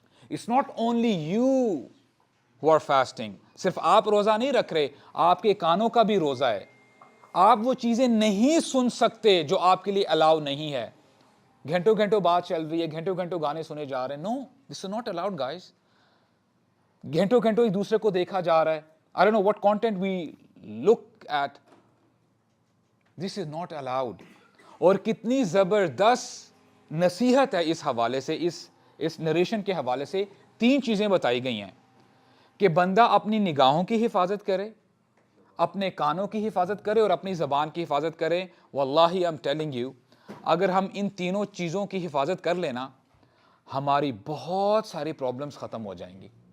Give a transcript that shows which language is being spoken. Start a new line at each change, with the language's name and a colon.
English: It's not only you who are fasting,
Urdu: صرف آپ روزہ نہیں رکھ رہے, آپ کے کانوں کا بھی روزہ ہے. آپ وہ چیزیں نہیں سن سکتے جو آپ کے لیے الاؤ نہیں ہے. گھنٹوں گھنٹوں بات چل رہی ہے, گھنٹوں گھنٹوں گانے سنے جا رہے ہیں,
English: No, this is not allowed guys.
Urdu: گھنٹوں گھنٹوں ایک دوسرے کو دیکھا جا رہا ہے,
English: I don't know what content we look at, this is not allowed.
Urdu: اور کتنی زبردست نصیحت ہے اس حوالے سے, اس نریشن کے حوالے سے 3 چیزیں بتائی گئی ہیں کہ بندہ اپنی نگاہوں کی حفاظت کرے, اپنے کانوں کی حفاظت کرے, اور اپنی زبان کی حفاظت کرے. واللہ
English: I'm telling you,
Urdu: اگر ہم ان تینوں چیزوں کی حفاظت کر لینا, ہماری بہت ساری پرابلمز ختم ہو جائیں گی.